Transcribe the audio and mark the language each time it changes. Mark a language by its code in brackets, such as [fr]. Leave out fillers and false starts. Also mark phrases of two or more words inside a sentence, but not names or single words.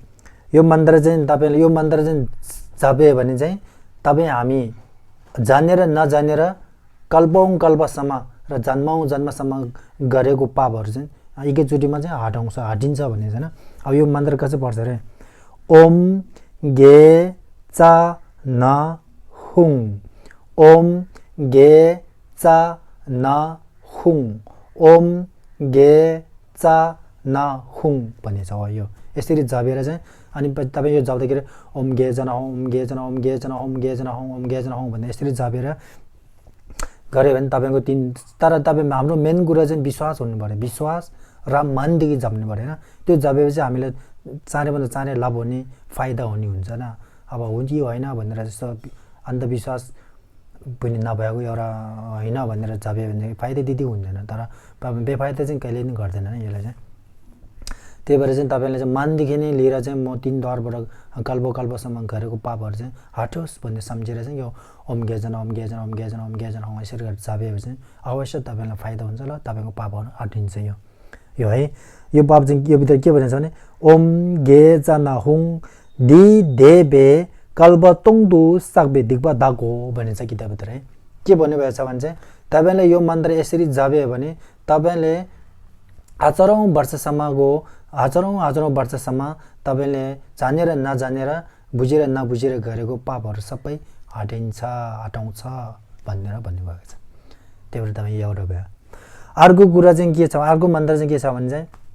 [ne] यो मन्त्र चाहिँ तपाईँले यो मन्त्र चाहिँ जपे भने चाहिँ तपाईँ हामी जानेर नजानेर कल्पौँ कल्पसम्म र जन्मौँ जन्मसम्म गरेको पापहरू चाहिँ एकैचोटिमा चाहिँ हटिन्छ भन्ने छैन। अब यो मन्त्र कसरी पढ्छ अरे, ओम गे चा न हुङ, ओम गे चा न हुङ, ओम गे चा न हुङ भन्ने छ यो। यसरी जपेर चाहिँ अनि तपाईँ यो जप्दाखेरि ओम गे जना हौँ, ओम गे जना, ओम गे जना, ओम गे जना हौँ, ओम गे जना हौँ भन्ने यसरी जपेर गऱ्यो भने तपाईँको तर तपाईँ हाम्रो मेन कुरा चाहिँ विश्वास हुनु पऱ्यो। विश्वास र मनदेखि जप्नु पऱ्यो होइन। त्यो जपेपछि हामीलाई चाँडैभन्दा चाँडै लाभ हुने, फाइदा हुने हुन्छ होइन। अब हुन्छ कि होइन भनेर जस्तो अन्धविश्वास पनि नभएको एउटा होइन भनेर जप्यो भने फाइदा त्यति हुँदैन, तर बेफाइदा चाहिँ कहिले पनि गर्दैन यसलाई चाहिँ। त्यही भएर चाहिँ तपाईँले चाहिँ मनदेखि नै लिएर चाहिँ म 3 द्वारबाट कल्पसम्म गरेको पापहरू चाहिँ हटोस् भन्ने सम्झेर चाहिँ यो ओम गे जना, ओम गे जना, ओम गे जना, ओम गे जना यसरी गरेर जपेपछि चाहिँ अवश्य तपाईँलाई फाइदा हुन्छ ल, तपाईँको पापहरू हटिन्छ। यो है यो पाप चाहिँ यो भित्र के भनेछ भने ओम गे जना हुङ दि देबे कल्ब तोङदु साक्बे दिक्बा दागो भनेछ किताबभित्र है के भन्नुभएको छ भने चाहिँ तपाईले यो मन्त्र यसरी जाबे भने तपाईले हजारौं वर्षसम्म तपाईले जानेर नजानेर बुझेर नबुझेर गरेको पापहरू सबै हटाउँछ भनेर भन्नुभएको छ त्यही भएर तपाईँ एउटा भयो अर्को कुरा चाहिँ के छ अर्को मन्त्र चाहिँ के छ भने चाहिँ